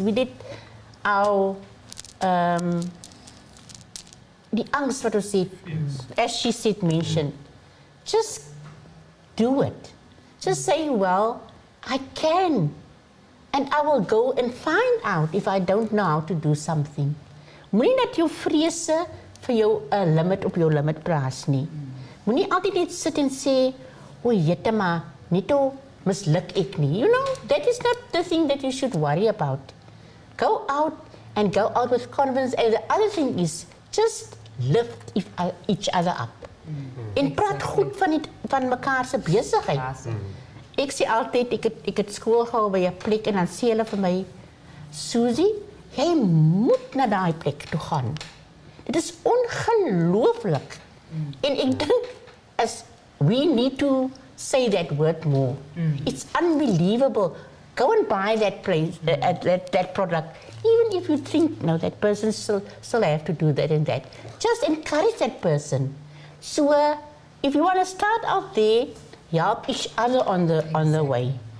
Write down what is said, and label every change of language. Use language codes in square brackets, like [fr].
[en] We did our the angst what you said, as she said, mentioned. Just do it. Just say, well, I can. And I will go and find out if I don't know how to do something. [af] Moenie dat jou vrese vir jou 'n limit op jou limit plaas nie. Moenie altyd net sit en sê, "O, jette maar, net o misluk ek nie." [en] You know, that is not the thing that you should worry about. Go out and go out with confidence. And the other thing is, just lift each other up. [af] En praat goed van mekaar se besigheid. Ek sê altyd, ek het skool gehou by 'n plek en dan sê hulle vir my, "Suzie, jy moet na daai plek toe gaan. Dit is ongelooflik." En ek dink [en] as we need to say that word more. It's unbelievable. Go and buy that place, that product. Even if you think, no, that person still have to do that and that. Just encourage that person. So if you want to start out there, help each other on the way.